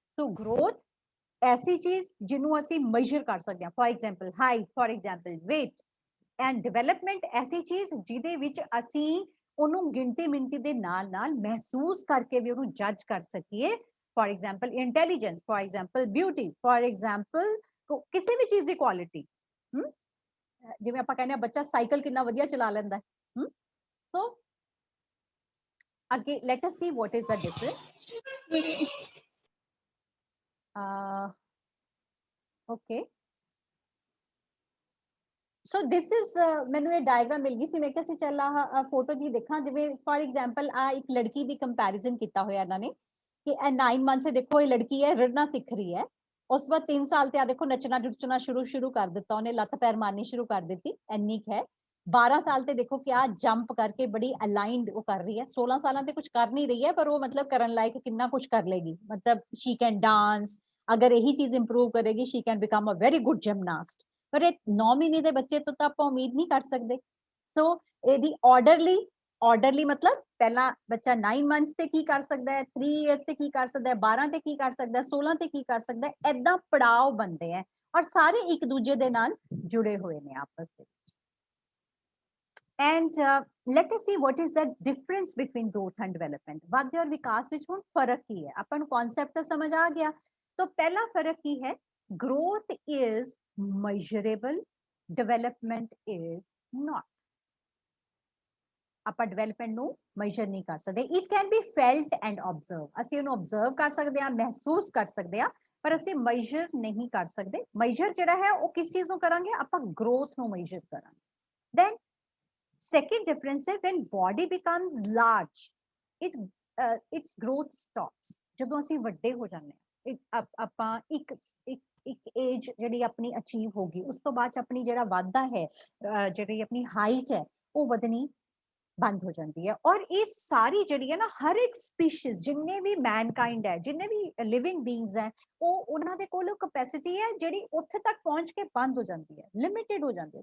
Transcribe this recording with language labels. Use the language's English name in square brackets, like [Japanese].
[Punjabi] ਸੋ growth ਐਸੀ ਚੀਜ਼ ਜਿਹਨੂੰ ਅਸੀਂ ਮੈਜ਼ਰ ਕਰ ਸਕਦੇ ਹਾਂ, for example height, for example weight, and development ਐਸੀ ਚੀਜ਼ ਜਿਹਦੇ ਵਿੱਚ ਅਸੀਂ ਉਹਨੂੰ ਗਿਣਤੀ ਮਿੰਤੀ ਦੇ ਨਾਲ ਨਾਲ ਮਹਿਸੂਸ ਕਰਕੇ ਵੀ ਉਹਨੂੰ ਜੱਜ ਕਰ ਸਕੀਏ। For example intelligence, for example beauty, for example ਕਿਸੇ ਵੀ ਚੀਜ਼ ਦੀ ਕੁਆਲਿਟੀ। ਜਿਵੇਂ ਆਪਾਂ ਕਹਿੰਦੇ ਆ ਬੱਚਾ ਸਾਈਕਲ ਕਿੰਨਾ ਵਧੀਆ ਚਲਾ ਲੈਂਦਾ ਹੈ। [English] So again let us see what is the difference. [Punjabi] Okay, so this is ਮੈਨੂੰ ਇਹ ਡਾਇਗਰਾਮ ਮਿਲ ਗਈ ਸੀ, ਮੈਂ ਕਿਹਾ ਸੀ ਚੱਲ ਆ ਫੋਟੋ ਜੀ ਦੇਖਾਂ। ਜਿਵੇਂ ਫॉर एग्जांपल ਆ ਇੱਕ ਲੜਕੀ ਦੀ ਕੰਪੈਰੀਜ਼ਨ ਕੀਤਾ ਹੋਇਆ ਇਹਨਾਂ ਨੇ ਕਿ ਇਹ 9 ਮੰਥ ਸੇ ਦੇਖੋ ਇਹ ਲੜਕੀ ਹੈ ਰੜਨਾ ਸਿੱਖ ਰਹੀ ਹੈ, ਉਸ ਬਾਅਦ 3 ਸਾਲ ਤੇ ਆ ਦੇਖੋ ਨੱਚਣਾ ਨੁੱਚਣਾ ਸ਼ੁਰੂ ਕਰ ਦਿੱਤਾ ਉਹਨੇ, ਲੱਤ ਪੈਰ ਮਾਰਨੀ ਸ਼ੁਰੂ ਕਰ ਦਿੱਤੀ, ਇੰਨੀ ਹੈ। 12 ਸਾਲ ਤੇ ਦੇਖੋ ਕਿਆ ਜੰਪ ਕਰਕੇ ਬੜੀ ਅਲਾਈਨਡ ਉਹ ਕਰ ਰਹੀ ਹੈ। 16 ਸਾਲਾਂ ਤੇ ਕੁਝ ਕਰ ਨਹੀਂ ਰਹੀ ਹੈ, ਪਰ ਉਹ ਮਤਲਬ ਕਰਨ ਲਾਇਕ ਕਿੰਨਾ ਕੁਝ ਕਰ ਲੇਗੀ, ਮਤਲਬ [English] She can dance. [Punjabi] ਅਗਰ ਇਹੀ ਚੀਜ਼ ਇੰਪਰੂਵ ਕਰੇਗੀ [English] She can become a very good gymnast. [Punjabi] ਪਰ ਇਹ 9 ਮਹੀਨੇ ਦੇ ਬੱਚੇ ਤੋਂ ਤਾਂ ਆਪਾਂ ਉਮੀਦ ਨਹੀਂ ਕਰ ਸਕਦੇ। ਸੋ ਇਹਦੀ ਆਰਡਰਲੀ ਮਤਲਬ ਪਹਿਲਾਂ ਬੱਚਾ 9 ਮੰਥਸ ਤੇ ਕੀ ਕਰ ਸਕਦਾ ਹੈ, 3 ਇਅਰਸ ਤੇ ਕੀ ਕਰ ਸਕਦਾ ਹੈ, 12 ਤੇ ਕੀ ਕਰ ਸਕਦਾ ਹੈ, 16 ਤੇ ਕੀ ਕਰ ਸਕਦਾ ਹੈ, ਐਦਾਂ ਪੜਾਅ ਬੰਦੇ ਹੈ ਔਰ ਸਾਰੇ ਇੱਕ ਦੂਜੇ ਦੇ ਨਾਲ ਜੁੜੇ ਹੋਏ ਨੇ ਆਪਸ ਦੇ ਵਿੱਚ। [English] And let us see what is the difference between growth and development. [Punjabi] ਵਾਧੇ ਔਰ ਵਿਕਾਸ ਵਿੱਚ ਹੁਣ ਫਰਕ ਕੀ ਹੈ, ਆਪਾਂ ਨੂੰ ਕਨਸੈਪਟ ਤਾਂ ਸਮਝ ਆ ਗਿਆ। ਤਾਂ ਪਹਿਲਾ ਫਰਕ ਕੀ ਹੈ, [English] growth is measurable, development is not. [Punjabi] ਆਪਾਂ ਡਿਵੈਲਪਮੈਂਟ ਨੂੰ ਮੈਜ਼ਰ ਨਹੀਂ ਕਰ ਸਕਦੇ। [English] it can be felt and observe, [Punjabi] ਅਸੀਂ ਉਹਨੂੰ ਆਬਜ਼ਰਵ ਕਰ ਸਕਦੇ ਹਾਂ, ਮਹਿਸੂਸ ਕਰ ਸਕਦੇ ਹਾਂ, ਪਰ ਅਸੀਂ ਮੈਜ਼ਰ ਨਹੀਂ ਕਰ ਸਕਦੇ। ਮੈਜ਼ਰ ਜਿਹੜਾ ਹੈ ਉਹ ਕਿਸ ਚੀਜ਼ ਨੂੰ ਕਰਾਂਗੇ, ਆਪਾਂ ਗਰੋਥ ਨੂੰ ਮੈਜ਼ਰ ਕਰਾਂਗੇ। [English] Then second difference is when body becomes large, its growth stops. [Punjabi] ਜਦੋਂ ਅਸੀਂ ਵੱਡੇ ਹੋ ਜਾਂਦੇ ਹਾਂ, ਆਪਾਂ ਇੱਕ ਏਜ ਜਿਹੜੀ ਆਪਣੀ ਅਚੀਵ ਹੋ ਗਈ, ਉਸ ਤੋਂ ਬਾਅਦ ਆਪਣੀ ਜਿਹੜਾ ਵਾਧਾ ਹੈ, ਜਿਹੜੀ ਆਪਣੀ ਹਾਈਟ ਹੈ ਉਹ ਵਧਣੀ ਬੰਦ ਹੋ ਜਾਂਦੀ ਹੈ। ਔਰ ਇਹ ਸਾਰੀ ਜਿਹੜੀ ਹੈ ਨਾ, ਹਰ ਇੱਕ ਸਪੀਸ਼ੀਜ਼ ਜਿੰਨੇ ਵੀ ਮੈਨਕਾਈਂਡ ਹੈ, ਜਿੰਨੇ ਵੀ ਲਿਵਿੰਗ ਬੀਇੰਗਸ ਹੈ, ਉਹ ਉਹਨਾਂ ਦੇ ਕੋਲ ਕੈਪੈਸਿਟੀ ਹੈ ਜਿਹੜੀ ਉੱਥੇ ਤੱਕ ਪਹੁੰਚ ਕੇ ਬੰਦ ਹੋ ਜਾਂਦੀ ਹੈ, ਲਿਮਿਟਿਡ ਹੋ ਜਾਂਦੀ ਹੈ।